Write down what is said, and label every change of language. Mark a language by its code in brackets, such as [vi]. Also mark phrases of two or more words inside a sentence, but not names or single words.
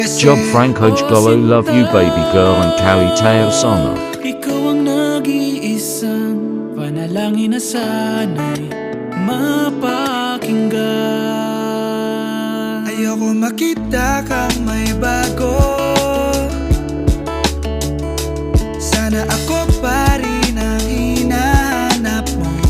[en] Job Franco Golo, love you baby girl, and Kali Teo Sana. [tl] Ikaw ang nag-iisang panalangin na sana'y mapakinggan. Ayoko makita kang may bago. Sana ako pa rin ang hinahanap mo.